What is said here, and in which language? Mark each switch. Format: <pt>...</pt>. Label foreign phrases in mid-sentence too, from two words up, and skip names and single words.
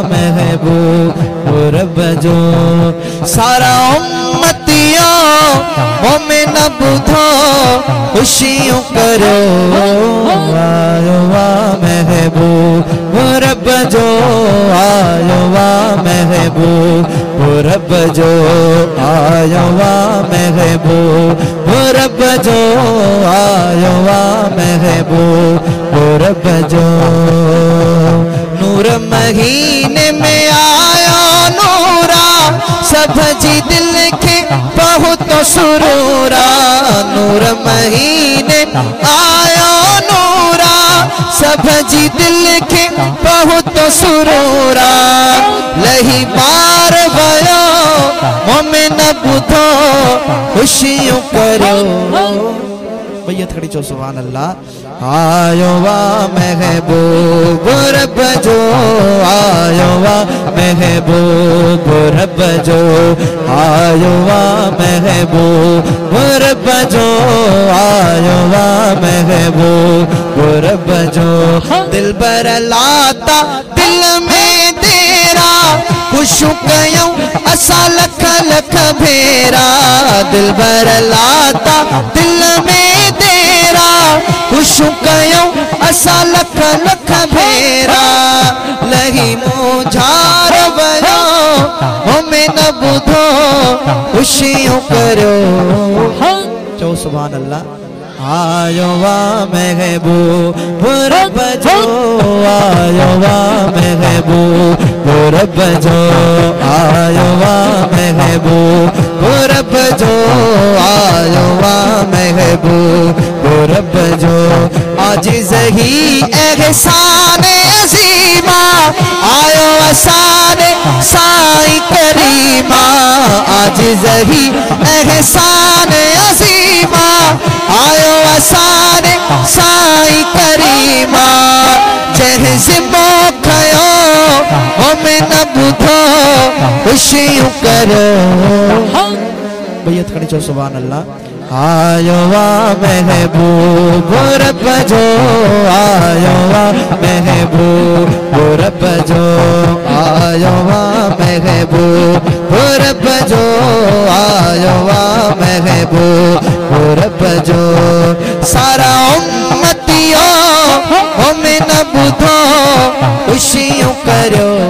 <sd>महबूब रब जो सारा उम्मतियों मोमिन बुधो खुशियों करो आयो वा महबूब रब जो आयो वा महबूब रब जो आयो वा महबूब रब जो आयो वा महबूब रब जो नूर महीने में आयो नूरा सब जी दिल के बहुत सुरूरा नूर महीने आयो नूरा सब जी दिल के बहुत सुरूरा लही बार भयो मोमिन बुधो खुशियों करो भैया खड़ी चो</sd> <ar>سبحان الله.</ar> <sd>आयो वा महबूब रब जो आयो वा महबूब रब जो आयो वा महबूब रब जो आयो वा महबूब रब जो दिल बर लाता दिल में तेरा खुश कयूं असा लख लख भेरा दिल बर लाता दिल में तेरा खुश कयूं असा लख लख भेरा लही मुझार बनो हमें न बुधो खुशियों करो चो</sd> <ar>سبحان الله.</ar> <sd>आयो वा महबूब रब जो आयो वा महबूब रब जो आयो वा महबूब रब जो आयो वा महबूब रब जो आज जही एहसान अज़ीमा आयो असाने साई करीमा आज जही एहसान अज़ीमा आयो असाने साई करीमा जहज़ मोखयो हमें न बुधो खुशियों करो भैया खड़ी चो</sd> <ar>سبحان الله.</ar> <sd>आयो वा महबूब रब जो आयो वा महबूब रब जो आयो वा महबूब रब जो आयो वा महबूब रब जो सारा उम्मतियों हमें न बुधो खुशियों करो</sd>